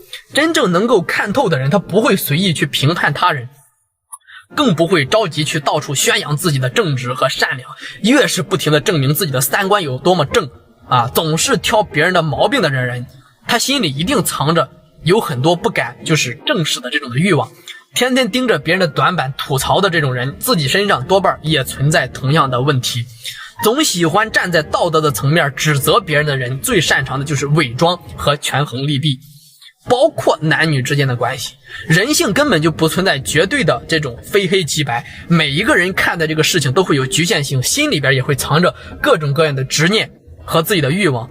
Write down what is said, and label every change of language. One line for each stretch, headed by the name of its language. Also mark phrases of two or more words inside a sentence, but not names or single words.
Chinese: 真正能夠看透的人，他不會隨意去評判他人，更不會着急去到處宣揚自己的正直和善良。越是不停地證明自己的三觀有多麼正啊，總是挑別人的毛病的人，他心裡一定藏着有很多不敢就是正视的這種的慾望。天天盯着別人的短板吐槽的這種人，自己身上多半也存在同樣的問題。總喜歡站在道德的層面指責別人的人，最擅長的就是偽裝和權衡利弊，包括男女之間的關係。人性根本就不存在絕对的這種非黑即白，每一個人看待這個事情都會有局限性，心裡邊也會藏着各種各樣的執念和自己的慾望。